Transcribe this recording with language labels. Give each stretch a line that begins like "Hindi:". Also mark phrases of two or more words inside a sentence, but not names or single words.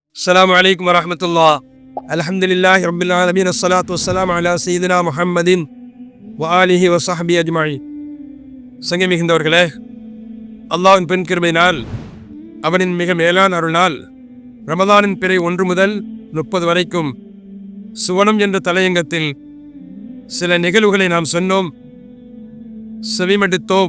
Arabic: السلام عليكم ورحمة الله. الحمد لله رب العالمين. الصلاة والسلام على سيدنا محمد وآله وصحبه أجمعين.
Tamil: சங்கை மிகுந்தவர்களே, அல்லாஹ்வின் பெண் கிருபையினால் அவனின் மிக மேலான அருளால் ரமதானின் பிறை 1 முதல் 30 வரைக்கும் சுவனம் என்ற தலையங்கத்தில் சில நிகழ்வுகளை நாம் சொன்னோம், செவிமடுத்தோம்.